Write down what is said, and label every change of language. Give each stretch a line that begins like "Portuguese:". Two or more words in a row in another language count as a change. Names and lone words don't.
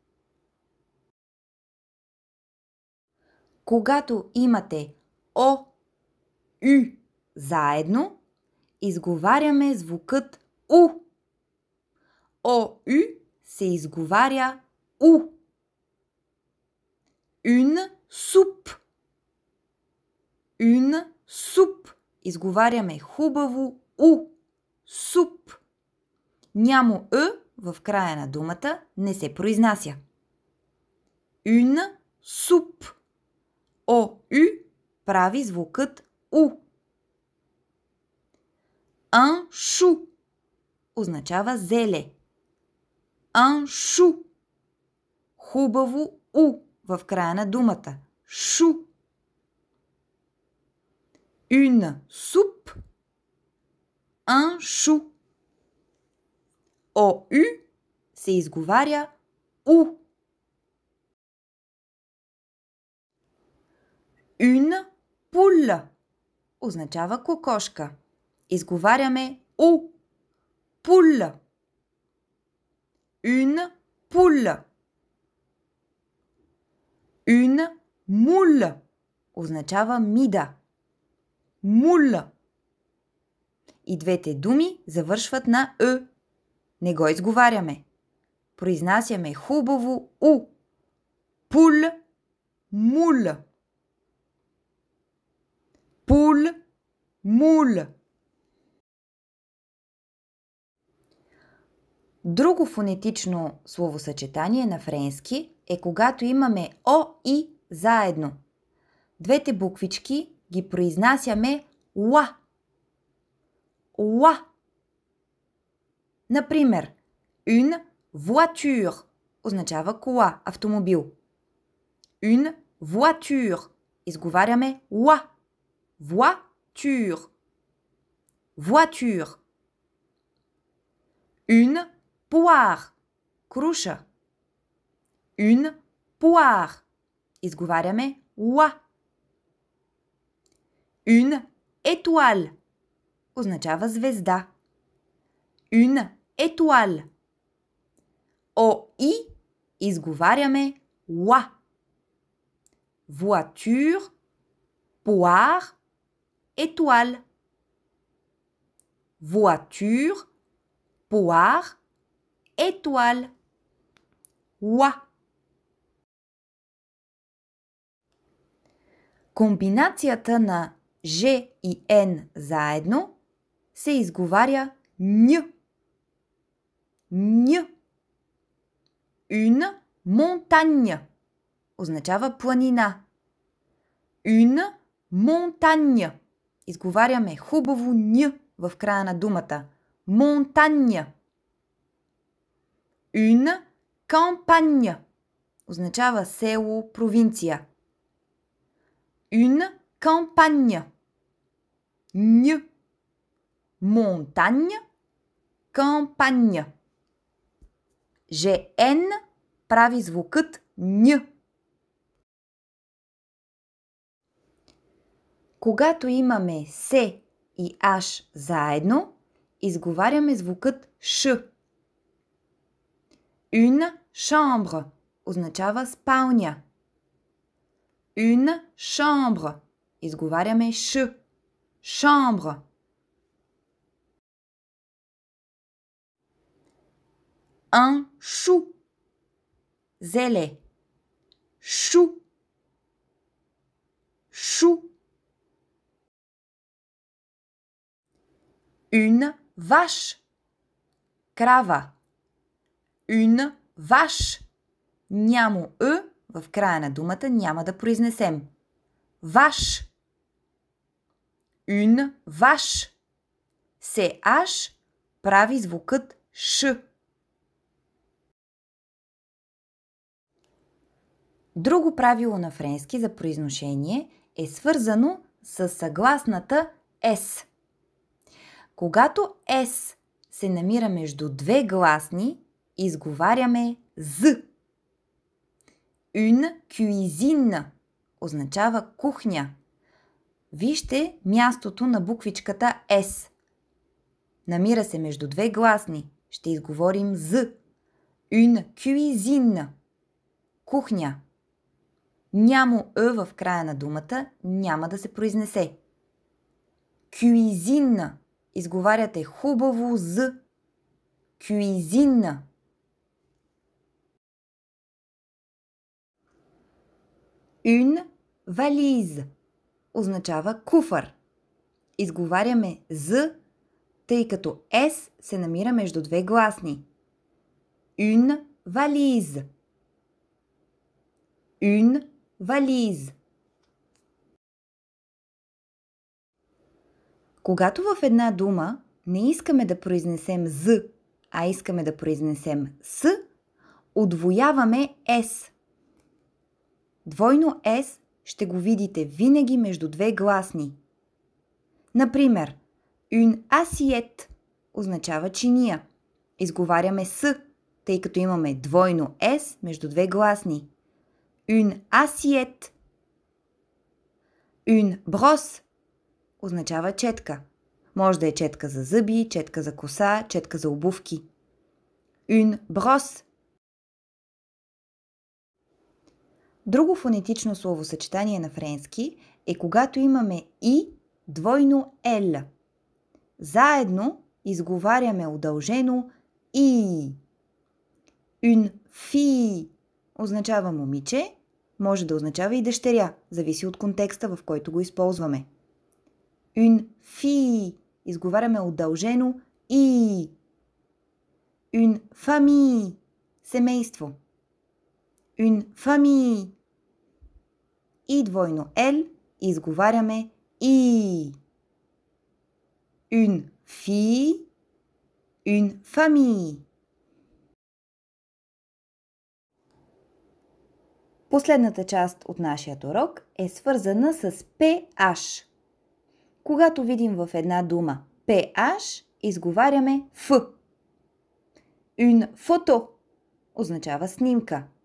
Bulgarian: Когато имате О, Ю заедно, изговаряме звукът У. О, Ю се изговаря У.
French: Une soupe. Une soupe.
Bulgarian: Изговаряме хубаво У.
French: Суп.
Bulgarian: Нямо Е в края на думата не се произнася.
French: Une soupe.
Bulgarian: О, Ю прави звукът У.
French: Un chou
Bulgarian: означава зеле.
French: Un chou.
Bulgarian: Хубаво У в края на думата.
French: Шу. Une soupe. Un chou.
Bulgarian: О, Ю се изговаря У.
French: Une poule
Bulgarian: означава кокошка. Изговаряме У.
French: Poule. Une poule. Une moule
Bulgarian: означава мида.
French: Moule.
Bulgarian: И двете думи завършват на Е. Не го изговаряме. Произнасяме хубаво У.
French: Poule, moule. Poule, moule.
Bulgarian: Друго фонетично словосъчетание на френски е когато имаме О и заедно. Двете буквички ги произнасяме ла. Ла. Например,
French: une voiture
Bulgarian: означава кола, автомобил.
French: Une voiture.
Bulgarian: Изговаряме ла.
French: Voiture. Voiture. Une poire. Круша. Une poire.
Bulgarian: Изговаряме ла.
French: Une étoile
Bulgarian: означава звезда.
French: Une étoile.
Bulgarian: О-и изговаряме ла.
French: Voiture, poire, étoile. Voiture, poire, étoile.
Bulgarian: Ла. Комбинацията на Ж и Н заедно се изговаря н. Н.
French: Une montagne
Bulgarian: означава планина.
French: Une montagne.
Bulgarian: Изговаряме хубаво н в края на думата.
French: Montagne. Une campagne
Bulgarian: означава село, провинция.
French: Une campagne. Н. Montagne. Campagne.
Bulgarian: ЖН прави звукът н. Когато имаме С и Аш заедно, изговаряме звукът Ш.
French: Une chambre
Bulgarian: означава спалня.
French: Une chambre.
Bulgarian: Изговаряме Ш.
French: Chambre. Un chou. Зеле. Chou. Chou. Une vache. Крава. Une vache.
Bulgarian: Нямо «ъ» в края на думата няма да произнесем.
French: Vache. Une vache.
Bulgarian: CH прави звукът Ш. Друго правило на френски за произношение е свързано с съгласната S. Когато S се намира между две гласни, изговаряме Z.
French: Une cuisine
Bulgarian: означава кухня. Вижте мястото на буквичката S. Намира се между две гласни. Ще изговорим Z.
French: Une cuisine.
Bulgarian: Кухня. Нямо «ъ» в края на думата няма да се произнесе. Cuisine. Изговаряте хубаво «з».
French: Cuisine. Une valise
Bulgarian: означава куфар. Изговаряме «з», тъй като S се намира между две гласни.
French: Une valise. Une valise.
Bulgarian: Когато в една дума не искаме да произнесем «з», а искаме да произнесем «с», удвояваме «с». Двойно «с» ще го видите винаги между две гласни. Например,
French: une assiette
Bulgarian: означава чиния. Изговаряме «с», тъй като имаме двойно «с» между две гласни.
French: Une assiette. Une brosse
Bulgarian: означава четка. Може да е четка за зъби, четка за коса, четка за обувки.
French: Une brosse.
Bulgarian: Друго фонетично словосъчетание на френски е когато имаме и двойно L. Заедно изговаряме удължено и.
French: Une fille
Bulgarian: означава момиче, може да означава и дъщеря, зависи от контекста, в който го използваме.
French: Une fille
Bulgarian: изговаряме удължено и.
French: Une famille семейство. Une famille.
Bulgarian: И двойно L изговаряме и.
French: Une fille. Une famille.
Bulgarian: Последната част от нашия урок е свързана с PH. Когато видим в една дума PH, изговаряме F.
French: Une photo
Bulgarian: означава снимка.